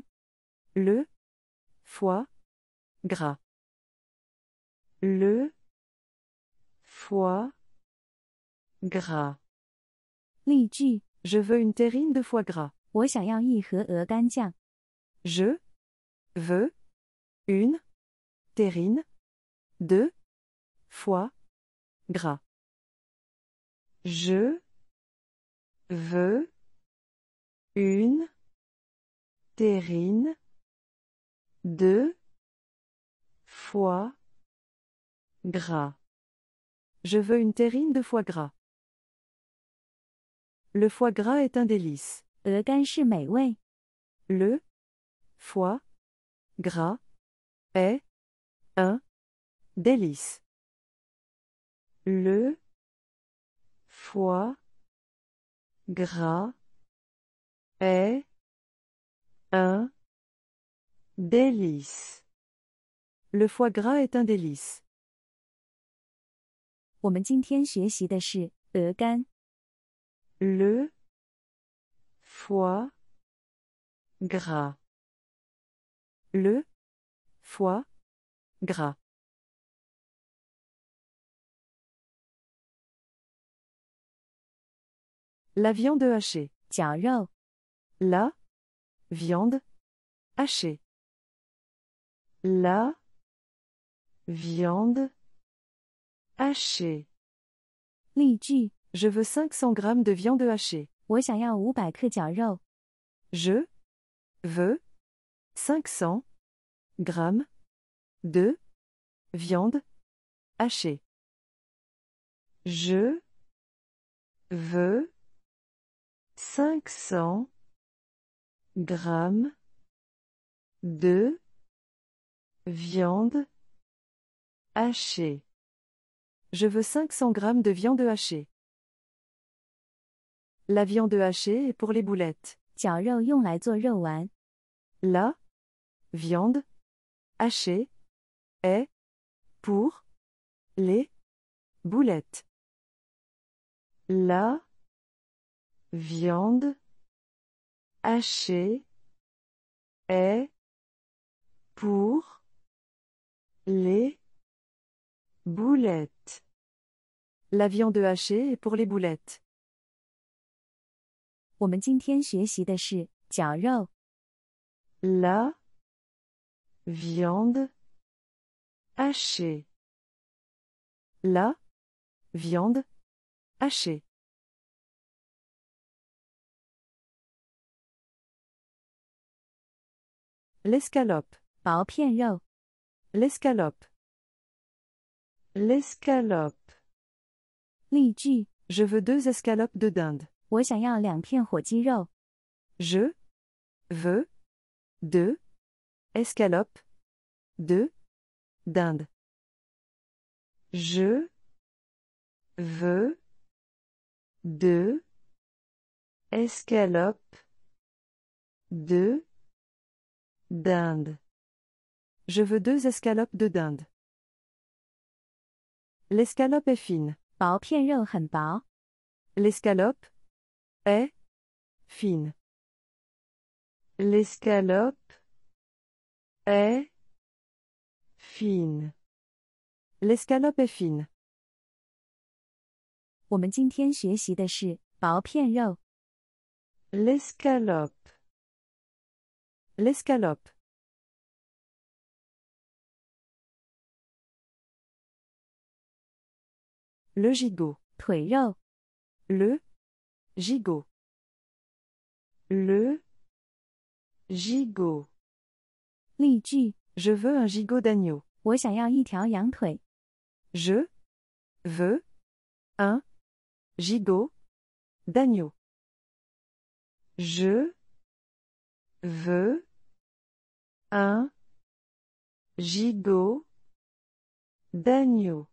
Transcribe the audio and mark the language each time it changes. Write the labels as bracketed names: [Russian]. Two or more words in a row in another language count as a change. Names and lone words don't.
[French] Le foie gras. Le foie gras. [Chinese] 例句： [French] Je veux une terrine de foie gras. [Chinese] 我想要一盒鹅肝酱。 [French] Je veux une terrine de foie gras. Je veux une terrine de foie gras. Je veux une terrine de foie gras. Le foie gras est un délice. [Chinese] 鹅肝是美味。 [French] Le foie gras est un délice. Le foie gras est un délice. Le foie gras est un délice. [Chinese] 我们今天学习的是鹅肝。 [French] Le foie gras. Le foie gras. La viande hachée. [Chinese] 绞肉。 [French] La viande hachée. La viande hachée. [Chinese] 例句： [French] Je veux 500 grammes de viande hachée. [Chinese] 我想要500克绞肉。 [French] Je veux 500 grammes de viande hachée. Je veux 500 grammes de viande hachée. Je veux 500 grammes de viande hachée. La viande hachée est pour les boulettes. [Chinese] 绞肉用来做肉丸。 [French] La viande hachée est pour les boulettes. La viande hachée est pour les boulettes. La viande hachée est pour les boulettes. [Chinese] 我们今天学习的是绞肉。 [French] La viande hachée. La viande hachée. L'escalope. [Chinese] 薄片肉。 [French] L'escalope. L'escalope. [Chinese] 例句： [French] Je veux 2 escalopes de dinde. [Chinese] 我想要2片火鸡肉。 [French] Je veux 2 escalopes de dinde. Je veux 2 escalopes de dinde. Je veux 2 escalopes de dinde. L'escalope est fine. [Chinese] 薄片肉很薄。 [French] L'escalope est fine. L'escalope est fine. L'escalope est fine. [Chinese] 我们今天学习的是薄片肉。 [French] L'escalope. L'escalope. Le gigot. [Chinese] 腿肉。 [French] Le gigot. Le gigot. [Chinese] 例句： [French] Je veux un gigot d'agneau. [Chinese] 我想要一条羊腿。 [French] Je veux un gigot d'agneau. Je veux un gigot d'agneau.